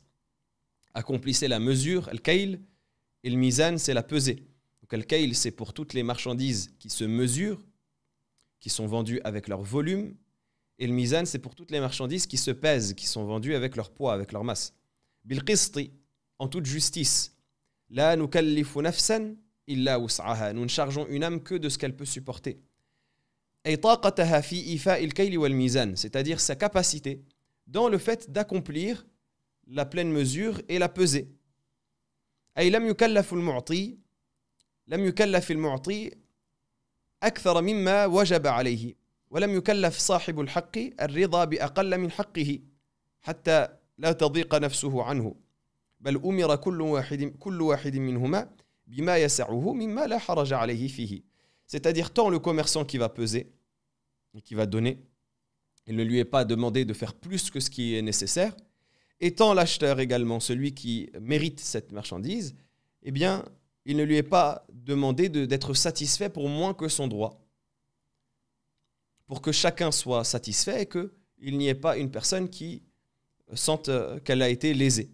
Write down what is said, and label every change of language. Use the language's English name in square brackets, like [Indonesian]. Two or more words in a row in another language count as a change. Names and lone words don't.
[French] Accomplissez la mesure, al-kayl, et le mizan, c'est la pesée. Donc al-kayl, c'est pour toutes les marchandises qui se mesurent, qui sont vendues avec leur volume, et le mizan, c'est pour toutes les marchandises qui se pèsent, qui sont vendues avec leur poids, avec leur masse. Bil-qisti, en toute justice. [Arabic] لا نكلف نفسا إلا وسعها. [French] Nous ne chargeons une âme que de ce qu'elle peut supporter. [Arabic] أي طاقتها في إيفاء الكيل والميزان, [French] c'est-à-dire sa capacité dans le fait d'accomplir la pleine mesure et la pesée. [Arabic] أي لم يكلف المعطي، لم يكلف المعطي أكثر مما وجب عليه. ولم يكلف صاحب الحق الرضا بأقل من حقه حتى لا تضيق نفسه عنه بل أمر كل واحد منهما بما يسعه مما لا حرج عليه فيه. [French] C'est-à-dire tant le commerçant qui va peser et qui va donner, il ne lui est pas demandé de faire plus que ce qui est nécessaire, et tant l'acheteur également, celui qui mérite cette marchandise, eh bien, il ne lui est pas demandé d'être satisfait pour moins que son droit, pour que chacun soit satisfait et qu'il n'y ait pas une personne qui sente qu'elle a été lésée.